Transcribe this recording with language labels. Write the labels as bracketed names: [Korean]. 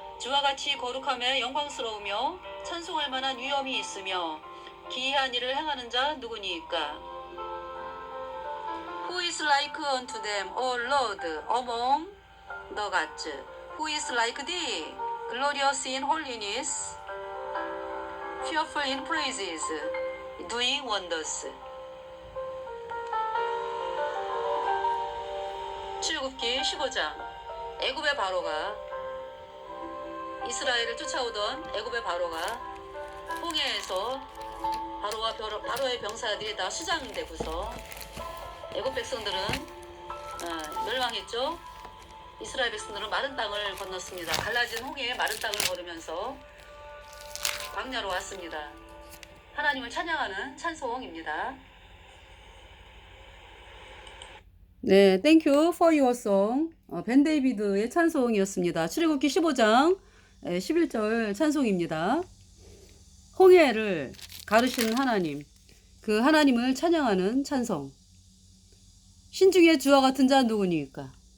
[Korean] 주와 같이 거룩하며 영광스러우며 찬송할 만한 위엄이 있으며 기이한 일을 행하는 자 누구니까 [English] Who is like unto them, O Lord, among the gods? Who is like thee, glorious in holiness, fearful in praises, doing wonders. [Korean] 출애굽기 15장. 애굽의 바로가 이스라엘을 쫓아오던 애굽의 바로가 홍해에서 바로의 병사들이 다 수장되고서 애굽 백성들은 멸망했죠. 이스라엘 백성들은 마른 땅을 건넜습니다. 갈라진 홍해에 마른 땅을 걸으면서 광야로 왔습니다. 하나님을 찬양하는 찬송입니다. [English] 네, Thank you for your song. [Korean] 벤 데이비드의 찬송이었습니다. 출애굽기 15장 11절 찬송입니다. 홍해를 가르시는 하나님, 그 하나님을 찬양하는 찬송. 신중에 주와 같은 자 누구니까?